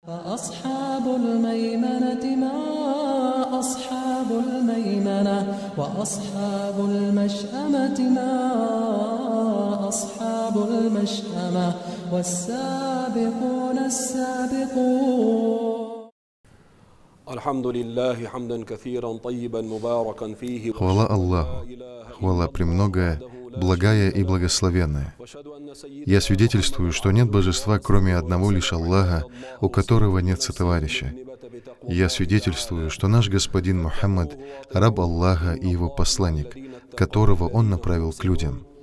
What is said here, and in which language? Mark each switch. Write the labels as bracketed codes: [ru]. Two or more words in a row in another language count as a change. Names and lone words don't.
[ar] فأصحاب الميمنة ما أصحاب الميمنة وأصحاب المشأمة ما أصحاب المشأمة والسابقون السابقون. الحمد لله حمدا كثيرا طيبا مباركا فيه. [ru] Хвала Аллаху, хвала премногая, благая и благословенная. Я свидетельствую, что нет божества, кроме одного лишь Аллаха, у которого нет сотоварища. Я свидетельствую, что наш господин Мухаммад — раб Аллаха и его посланник, которого он направил к людям.